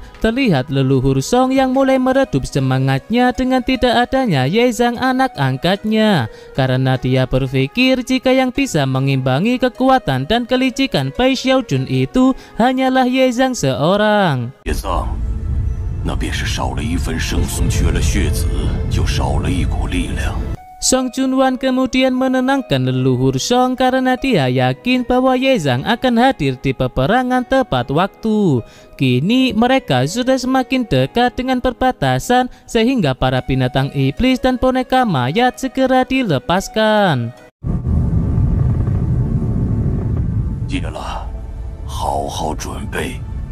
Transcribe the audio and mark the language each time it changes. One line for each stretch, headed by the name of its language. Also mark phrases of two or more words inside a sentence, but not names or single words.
Indonesian: terlihat leluhur Song yang mulai meredup semangatnya dengan tidak adanya Ye Zhang anak angkatnya. Karena dia berpikir jika yang bisa mengimbangi kekuatan dan kelicikan Pei Xiaojun itu hanyalah Ye Zhang seorang.
Chinese: 叶藏，那便是少了一份生存，缺了血子，就少了一股力量。
Indonesian: Song Junwan kemudian menenangkan leluhur Song karena dia yakin bahwa Ye Zhang akan hadir di peperangan tepat waktu. Kini mereka sudah semakin dekat dengan perbatasan sehingga para binatang iblis dan boneka mayat segera dilepaskan.
Chinese: 戒了，好好准备。